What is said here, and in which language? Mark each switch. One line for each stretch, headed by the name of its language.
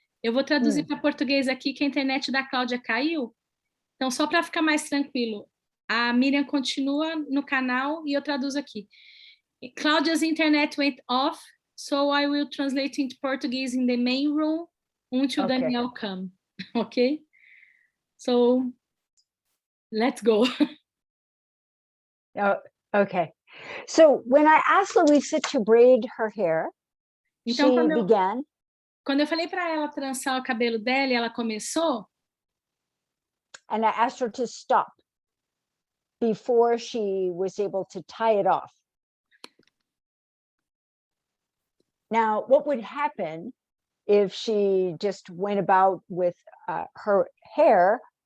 Portuguese: Eu vou traduzir para português aqui, que a internet da Cláudia caiu. Então, só para ficar mais tranquilo, a Miriam continua no canal e eu traduzo aqui.
English: Claudia's internet went off, so I will translate into Portuguese in the main room until Daniel come. Okay? So, let's go. Oh, okay. So, when I asked Luisa to braid her hair,
Portuguese: então,
English: she began.
Portuguese: Quando eu falei para ela trançar o cabelo dela, ela começou.
English: And I asked her to stop before she was able to tie it off. Now, what would happen if she just went about with her hair?